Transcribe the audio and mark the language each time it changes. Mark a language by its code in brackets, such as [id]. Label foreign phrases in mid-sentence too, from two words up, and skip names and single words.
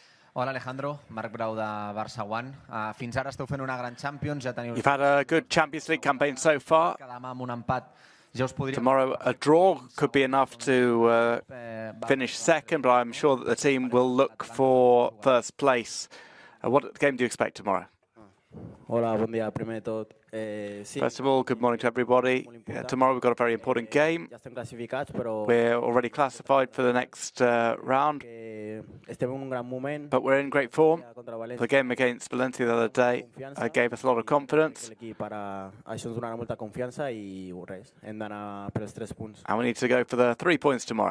[ca] Hola Alejandro, Marc Brau de Barça One. Fins ara esteu fent una gran Champions, ja teniu... [en] You've had a good Champions League campaign so far. [ca] Demà amb un empat ja us podria... [en] Tomorrow, a draw could be enough to finish second, but I'm sure that the team will look for first place. What game do you expect tomorrow? [es] Hola, buen día. Primer de todo, [en] First of all, good morning to everybody. Tomorrow we've got a very important game. We're already classified for the next round, but we're in great form. The game against Valencia the other day gave us a lot of confidence. And we need to go for the 3 points tomorrow.